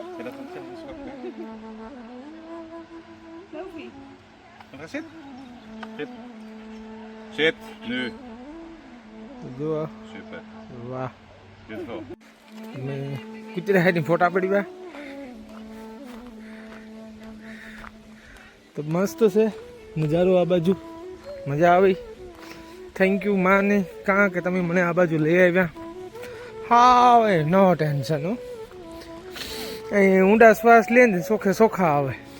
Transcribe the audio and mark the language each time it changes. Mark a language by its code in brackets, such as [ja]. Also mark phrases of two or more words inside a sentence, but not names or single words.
[nl] Ja, dat moet zeggen. Lovi. Ga zitten. Zit. Zit. Nu. [gu] જો Super. વાહ. Beautiful. અમે કુતરા હાથની ફોટા પડી ગયા તો મસ્ત છે નજારો આ બાજુ મજા આવી [en] thank you [gu] માને કાં કે તમે મને આ બાજુ લઈ આવ્યા હા હવે [en] no tension [gu] હો અહીં ઊંડા શ્વાસ લે ને સોખે સોખા આવે